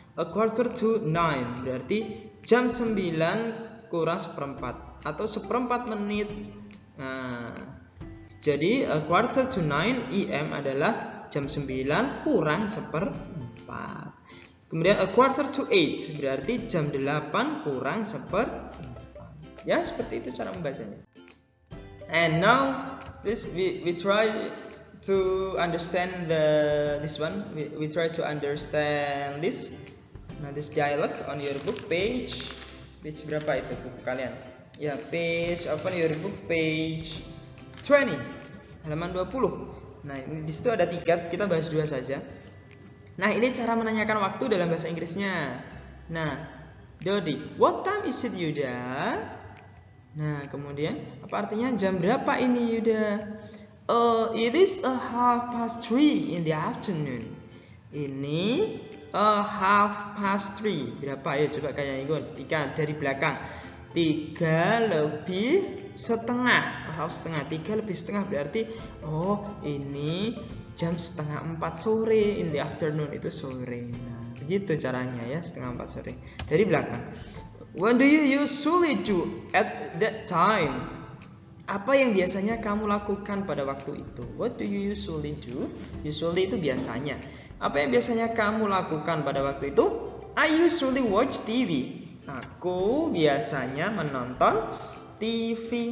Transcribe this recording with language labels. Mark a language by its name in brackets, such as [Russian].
[English] A quarter to 9 [Indonesian] berarti jam 9 kurang seperempat atau seperempat menit. Nah, jadi [English] a quarter to 9 AM [Indonesian] adalah jam 9 kurang seperempat. Kemudian [English] a quarter to 8 [Indonesian] berarti jam 8 kurang seperempat. Ya, seperti itu cara membacanya. [English] And now please we try to understand this one. We try to understand this. Nah, this dialogue on your book page [Indonesian] berapa itu buku kalian? [English] Ya, open your book page 20 [Indonesian] halaman 20. Nah, ini di situ ada 3, kita bahas 2 saja. Nah, ini cara menanyakan waktu dalam bahasa Inggrisnya. [English] Nah, Dodi, what time is it, Yuda? [Indonesian] Nah, kemudian apa artinya jam berapa ini, Yuda? [English] It is a 3:30 in the afternoon. [Indonesian] Ini [English] half past 3. [Indonesian] Berapa ya? Coba kayak ikut. 3 dari belakang. 3 lebih setengah. Half setengah. 3 lebih setengah berarti ini jam setengah 4 sore. [English] In the afternoon [Indonesian] itu sore. Nah, begitu caranya ya, setengah 4 sore. Dari belakang. [English] What do you usually do at that time? [Indonesian] Apa yang biasanya kamu lakukan pada waktu itu? [English] What do you usually do? [Indonesian] Usually itu biasanya. Apa yang biasanya kamu lakukan pada waktu itu? [English] I usually watch TV. [Indonesian] Aku biasanya menonton TV.